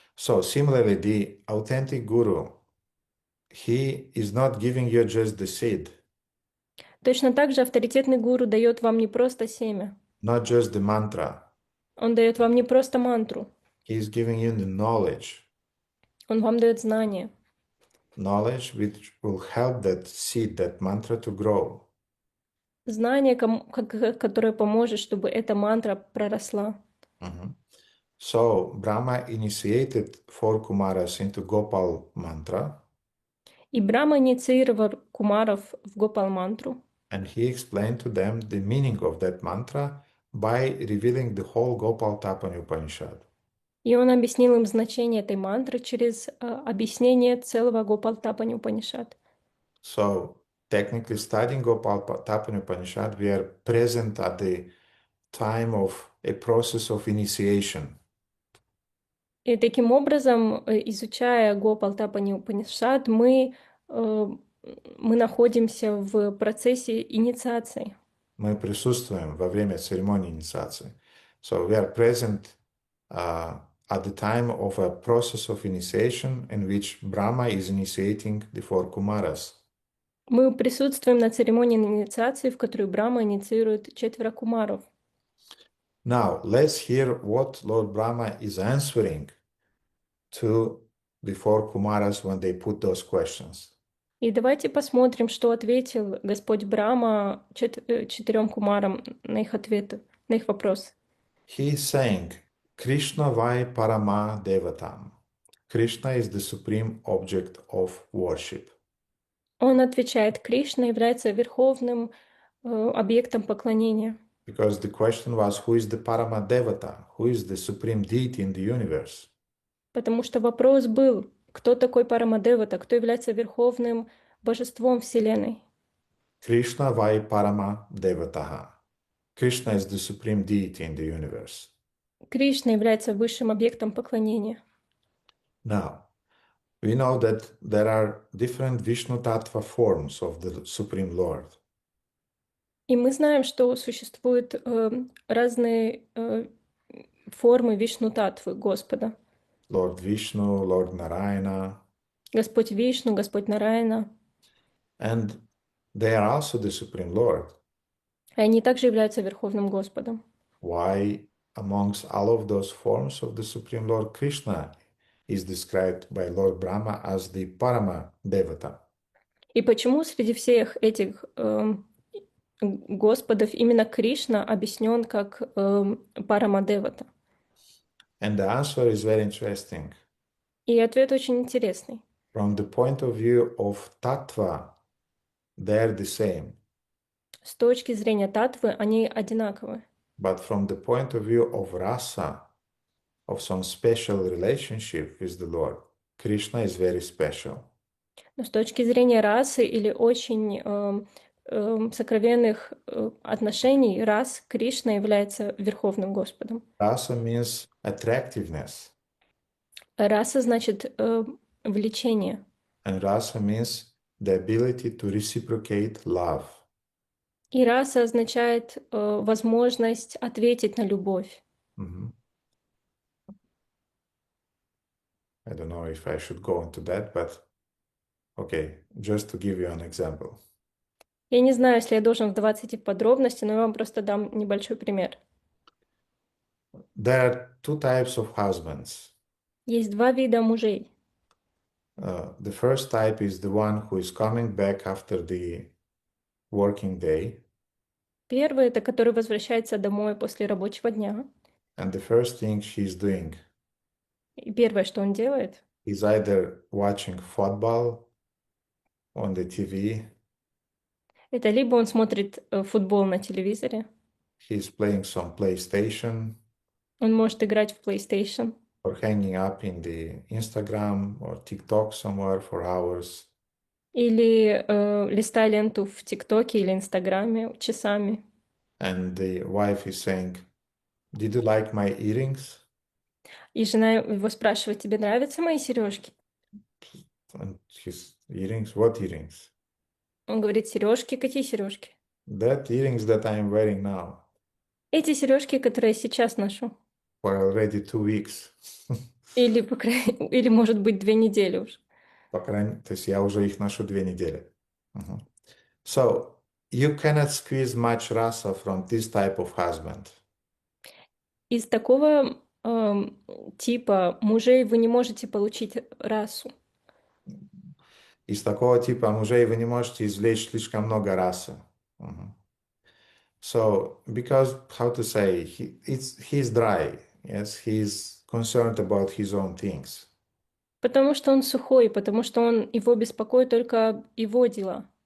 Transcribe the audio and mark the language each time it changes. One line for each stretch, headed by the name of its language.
English: So similarly, the authentic guru, he is not giving you just the seed.
Russian: Точно так же авторитетный гуру дает вам не просто семя.
English: Not just the mantra.
Russian: Он дает вам не просто мантру.
English: He is giving you the knowledge.
Russian: Он вам дает знания.
English: Knowledge which will help that seed, that mantra to grow.
Russian: Знание, которое поможет, чтобы эта мантра проросла.
English: So Brahma initiated 4 Kumaras into Gopal mantra.
Russian: И Брахма инициировал кумаров в Гопал мантру.
English: And he explained to them the meaning of that mantra by revealing the whole Gopalатапани Upanishad.
Russian: И он объяснил им значение этой мантры через объяснение целого Гопалатапани Упанишад.
English: So technically studying Gopalатapani Upanishad, we are present at the time of a process of initiation.
Russian: И таким образом, изучая Гопалатапани Упанишад, мы находимся в процессе инициации. Мы присутствуем во время церемонии инициации.
English: So we are present at the time of a process of initiation in which Brahma is initiating the 4 Kumaras.
Russian: Мы присутствуем на церемонии инициации, в которой Брахма инициирует 4 кумаров.
English: Now, let's hear what Lord Brahma is answering to the 4 Kumaras when they put those questions.
Russian: И давайте посмотрим, что ответил Господь Брахма 4 кумарам на их ответы, на их вопросы.
English: He is saying,
Sanskrit: Krishna vai parama devatam.
English: Krishna is the supreme object of worship.
Russian: Он отвечает, Кришна является верховным объектом поклонения.
English: Because the question was, who is the Paramadevata? Who is the supreme deity in the universe?
Russian: Потому что вопрос был, кто такой Парамадевата, кто является верховным божеством Вселенной.
Sanskrit: Krishna vai Paramadevataha.
English: Krishna is the supreme deity in the universe.
Russian: Кришна является высшим объектом поклонения.
English: Now, we know that there are different Vishnu Tattva forms of the Supreme Lord.
Russian: И мы знаем, что существуют разные формы Вишну-татвы Господа.
English: Lord Vishnu, Lord Narayana,
Russian: Господь Вишну, Господь Нараяна.
English: and they are also the Supreme Lord.
Russian: И они также являются Верховным Господом.
English: Why, amongst all of those forms of the Supreme Lord, Krishna is described by Lord Brahma as the Parama Devata?
Russian: И почему среди всех этих Господов именно Кришна объяснен как Парамадевата?
English: And the answer is very interesting.
Russian: И ответ очень интересный.
English: From the point of view of Tattva, they're the same.
Russian: С точки зрения татвы они одинаковы.
English: But from the point of view of rasa, of some special relationship with the Lord, Krishna is very special.
Russian: Но с точки зрения расы или очень сокровенных отношений, рас Кришна является Верховным Господом.
English: Rasa means attractiveness,
Russian: Раса значит влечение.
English: and rasa means the ability to reciprocate love.
Russian: И раса означает возможность ответить на любовь. Mhm.
English: I don't know if I should go into that, but okay, just to give you an example.
Russian: Я не знаю, если я должен вдаваться в эти подробности, но я вам просто дам небольшой пример.
English: There are two types of husbands.
Russian: Есть два вида мужей.
English: The first type is the one who is coming back after the working day,
Russian: Первый — это который возвращается домой после рабочего дня.
English: and the first thing she's doing
Russian: И первое, что он делает,
English: is either watching football on the TV,
Russian: это либо он смотрит футбол на телевизоре,
English: he's playing some PlayStation,
Russian: он может играть в PlayStation,
English: or hanging up in the Instagram or TikTok somewhere for hours.
Russian: или листая ленту в ТикТоке или Инстаграме часами.
English: And the wife is saying, "Did you like my earrings?"
Russian: И жена его спрашивает, тебе нравятся мои сережки?
English: And his earrings, what earrings?
Russian: Он говорит, сережки, какие сережки?
English: That earrings that I'm wearing now
Russian: Эти сережки, которые я сейчас ношу.
English: for already 2 weeks.
Russian: Или, или может быть, 2 недели уже. То есть я уже их ношу 2 недели.
English: So you cannot squeeze much rasa from this type of husband.
Russian: Из такого типа мужей вы не можете получить расу. Из такого типа мужей вы не можете извлечь слишком много раса.
English: So, because, how to say, he's dry, yes, he's concerned about his own things.
Russian: Потому что он сухой, потому что его беспокоит только его дела.